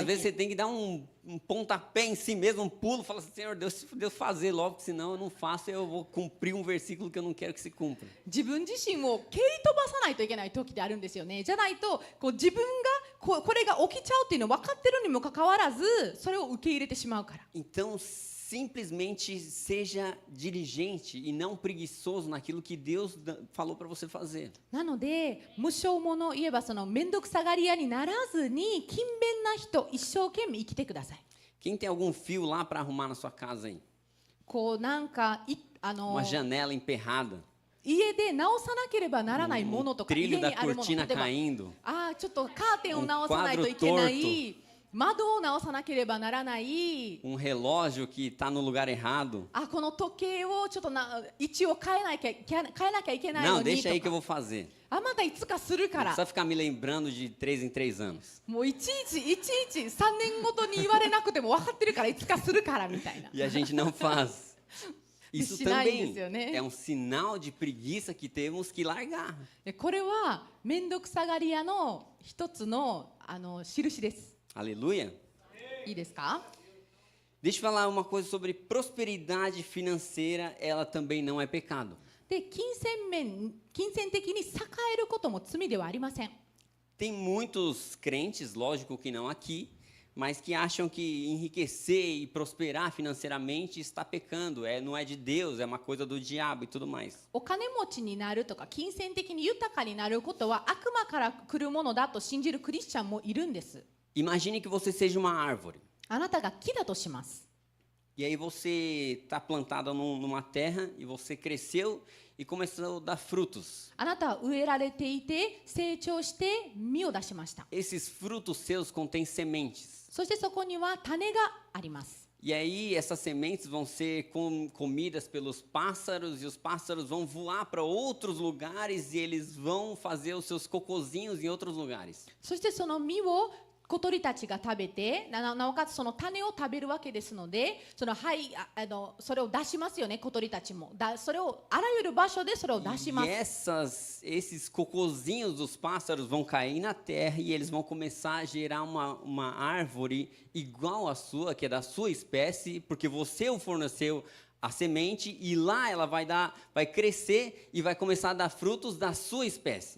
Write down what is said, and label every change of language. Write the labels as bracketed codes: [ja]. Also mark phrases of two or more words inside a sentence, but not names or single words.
[pt] Porque às vezes você tem que dar um pontapé em si mesmo, um pulo, fala assim, Senhor, Deus fazer logo, porque senão eu não faço e eu vou cumprir um versículo que eu não quero que se cumpra. [ja] 自分自身を蹴り飛ばさないといけない時ってあるんですよね。じゃないとこう自分がこれが起きちゃうっていうの分かってるにもかかわらず、それを受け入れてしまうから。 [pt] Então, simplesmente seja diligente e não preguiçoso naquilo que Deus falou para você fazer. [ja] なので無償者、言えばその面倒くさがり屋にならずに勤勉な人、一生懸命生きてください。 [pt] Quem tem algum fio lá para arrumar na sua casa aí? [ja] こうなんか [pt] Uma janela emperrada, [ja] 家で直さなければならないものとか、家 [pt] trilho [ja] に [pt] da [ja] あるもの、 [pt] cortina [ja] 例えば [pt] caindo, [ja] ちょっとカーテンを直さないといけない、窓を直さなければならない、 [pt] relógio que está no lugar errado. [ja] この時計をちょっと位置を変えなきゃいけないの [pt] Não, [ja] に [pt] deixa aí [ja] と [pt] que eu [ja] か、 [pt] vou fazer. [ja] またいつかするか [pt] Não [ja] ら、 [pt] precisa ficar me lembrando de 3 em 3 anos. [ja] もういちいち3年ごとに言われなくても分かってるからいつかするからみたいな。 [pt] E a gente não faz. Isso Ensinar também isso, né? é um sinal de preguiça que temos que largar. [ja] これは面倒くさがり屋の一つの印です。 [pt] Aleluia. [ja] いいですか？ [pt] Deixa eu falar uma coisa sobre prosperidade financeira, ela também não é pecado. [ja] で、金銭的に栄えることも罪ではありません。 [pt] Tem muitos crentes, lógico que não aqui, mas que acham que enriquecer e prosperar financeiramente está pecando, não é de Deus, é uma coisa do diabo e tudo mais. [ja] お金持ちになるとか金銭的に豊かになることは悪魔から来るものだと信じるクリスチャンもいるんです。 [pt] Imagine que você seja uma árvore. [ja] あなたが木だとします。 [pt] E aí você está plantada numa terra e você cresceu e começou a dar frutos. [ja] あなたは植えられていて成長して実を出しました。 [pt] Esses frutos seus contêm sementes. [ja] そしてそこには種があります。 [pt] E aí essas sementes vão ser comidas pelos pássaros e os pássaros vão voar para outros lugares e eles vão fazer os seus cocozinhos em outros lugares. [ja] そしてその実を小鳥たちが食べて、なおかつその種を食べるわけですので、それを出しますよね、小鳥たちも。それをあらゆる場所でそれを出しま [pt] E [ja] す。 [pt] esses cocozinhos dos pássaros vão cair na terra e eles vão começar a gerar uma árvore igual à sua, que é da sua espécie, porque você o forneceu a semente e lá ela vai crescer e vai começar a dar frutos da sua espécie.